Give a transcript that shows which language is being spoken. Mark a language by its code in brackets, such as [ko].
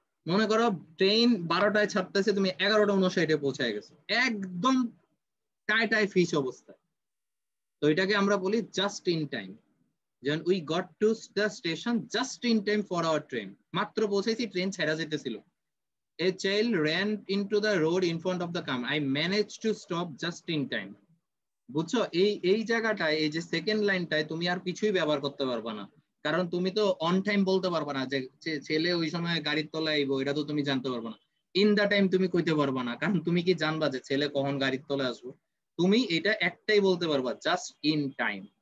[bn] মনে করো ট্রেন 12টায় ছাড়তেছে, তুমি 11:59-এ পৌঁছায় গেছো, একদম টায় ফিশ অবস্থায়। তো এটাকে আমরা বলি [en] Just in time. যেমন we got to the station just in time for our train, [bn] মাত্র পৌঁছাইছি, ট্রেন ছেড়া যেতেছিল। [en] A child ran into the road in front of the car, I managed to stop just in time. [bn] বুঝছো? এই জায়গাটায়, এই যে second লাইনটায় তুমি আর কিছুই ব্যবহার করতে পারবা না, কারণ তুমি তো অন টাইম বলতে পারবা না যে ছেলে ওই সময় গাড়ির তলায় আইবো, এটা তো তুমি জানতে পারবা না। ইন দা টাইম তুমি কইতে পারবা না, কারণ তুমি কি জানবা যে ছেলে কখন গাড়ির তলায় আসবো? তুমি এটা একটাই বলতে পারবা, জাস্ট ইন টাইম।